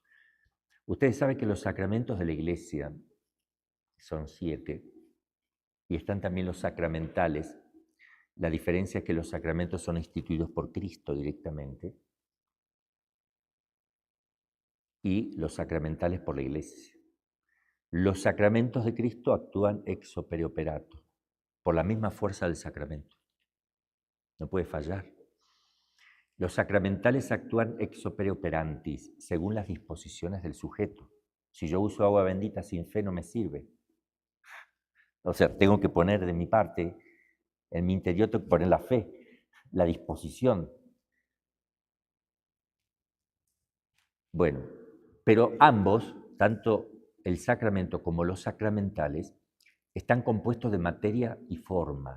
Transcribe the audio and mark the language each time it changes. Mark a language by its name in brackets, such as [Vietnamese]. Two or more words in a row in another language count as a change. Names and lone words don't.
[Spanish] Ustedes saben que los sacramentos de la Iglesia son 7, y están también los sacramentales. La diferencia es que los sacramentos son instituidos por Cristo directamente y los sacramentales por la Iglesia. Los sacramentos de Cristo actúan [Latin] ex opere operato, [Spanish] por la misma fuerza del sacramento. No puede fallar. Los sacramentales actúan [Latin] ex opere operantis, [Spanish] según las disposiciones del sujeto. Si yo uso agua bendita sin fe, no me sirve. O sea, tengo que poner de mi parte, en mi interior tengo que poner la fe, la disposición. Bueno, pero ambos, tanto el sacramento como los sacramentales, están compuestos de materia y forma.